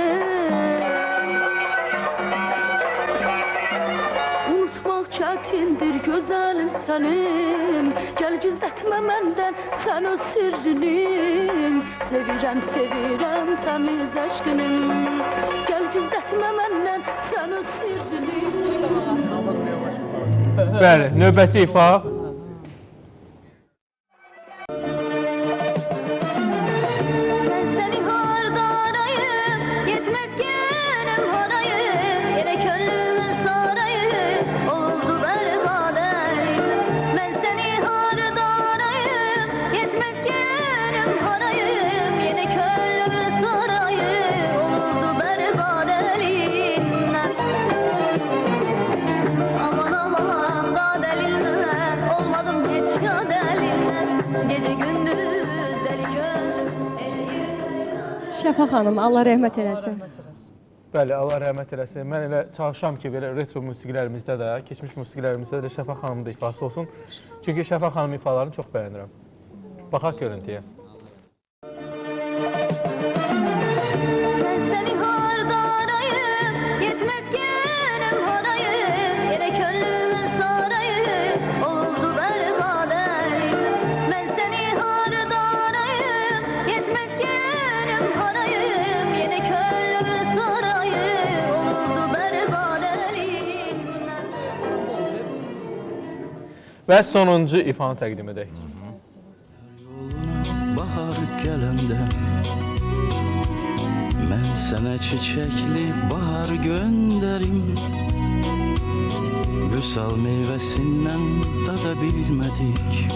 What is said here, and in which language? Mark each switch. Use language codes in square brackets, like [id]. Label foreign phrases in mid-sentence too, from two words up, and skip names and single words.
[az] Unutmaq çətindir gözəlim sənin. Gəl gizlətmə məndən sən öz sirrini. Sevirəm, sevirəm təmiz eşqini. Gəl gizlətmə məndən sən öz sirrini. Bəli, növbəti ifa. [tr] Ben seni harda arayım, yetmez yerim harayım. Yine könlümün sarayım, oldu berbat elim. Ben seni harda arayım, yetmez yerim harayım. Yine könlümün sarayım, oldu berbat elim. Aman aman da delinden, olmadım hiç ya delinden. Gece gündüz deli kör, [az] Şəfa xanım, Allah rəhmət eləsin. Bəli, Allah rəhmət eləsin. Mən elə çalışıram ki, belə retro musiqilərimizdə də, keçmiş musiqilərimizdə də Şəfa xanımın da ifası olsun. Çünki Şəfa xanım ifalarını çox bəyənirəm. Baxaq görüntüyə. [tr] Ben seni harda arayım, yetmez yerim harayım. Yine könlümün sarayım, oldu berbat elim. Ben seni harda arayım, yetmez yerim harayım. Yine könlümün sarayım, oldu berbat elim. [az] Və sonuncu ifanı təqdim edək. Bahar gələndə mən sənə çiçəkli bahar göndərim. Vüsal meyvəsindən dada bilmədik.